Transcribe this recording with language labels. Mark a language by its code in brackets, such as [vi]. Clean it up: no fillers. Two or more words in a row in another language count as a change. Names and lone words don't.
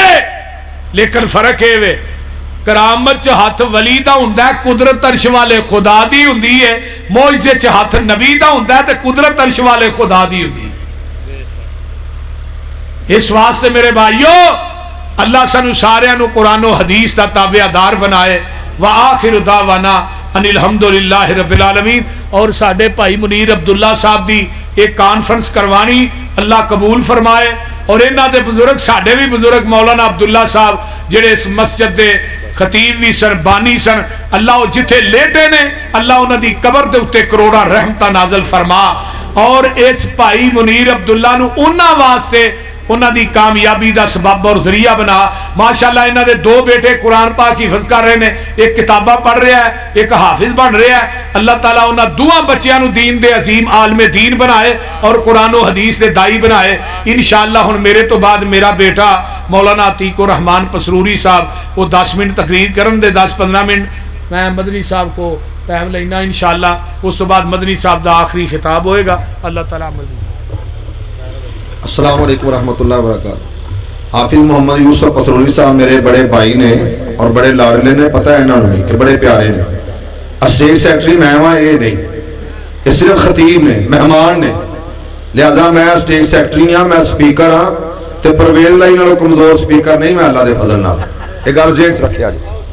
[pa] لیکن فرق ہے وے کرامت چ ہاتھ ولی دا ہوندا ہے، قدرت عرش والے خدا دی ہوندی ہے. معجزے چ ہاتھ نبی دا ہوندا ہے تے قدرت عرش والے خدا دی ہوندی ہے. اس واسطے میرے بھائیو اللہ سانو سارے نو قرآن و حدیث دا تابع دار بنائے. [ar] وآخر دعوانا ان الحمدللہ رب العالمین. [pa] اور ساڈے بھائی منیر عبداللہ صاحب دی ایک کانفرنس کروانی اللہ قبول فرمائے. اور انہاں دے بزرگ ساڈے بھی بزرگ مولانا عبداللہ صاحب جڑے اس مسجد دے خطیب بھی سن، بانی سن، اللہ جتھے لیٹے نے اللہ انہاں دی قبر دے اتے کروڑا رحمتہ نازل فرما. اور اس بھائی منیر عبداللہ نو انہاں واسطے انہاں دی کامیابی دا سبب اور ذریعہ بنا. ماشاءاللہ انہاں دے دو بیٹے قرآن پاک حفظ کر رہے ہیں, ایک کتاباں پڑھ رہا ہے, ایک حافظ بن رہا ہے. اللہ تعالیٰ انہاں دوہاں بچیاں نو دین دے عظیم عالم دین بنائے اور قرآن و حدیث دے دائی بنائے. انشاءاللہ ہن میرے تو بعد میرا بیٹا مولانا عتیق الرحمان پسروری صاحب وہ 10 منٹ تقریر کرن دے, 10-15 منٹ میں مدنی صاحب کو ٹائم لینا انشاءاللہ. اس تو بعد مدنی صاحب دا آخری خطاب ہوئے گا. اللہ تعالیٰ [ar] السلام علیکم ورحمۃ اللہ وبرکاتہ. [pa] حافظ محمد یوسف پسروری صاحب میرے بڑے بھائی نے اور بڑے لاڈلے نے, پتہ ہے انہوں نے کہ بڑے پیارے نے. [en] stage secretary [pa] میں ہاں, یہ نہیں کہ صرف خطیب نے, مہمان نے, لہذا میں [en] stage secretary [pa] ہاں, میں سپیکر ہاں, تے پرویز لائی نالوں کمزور سپیکر نہیں, میں اللہ دے فضل نال. یہ گل ذہن چ رکھیا جی.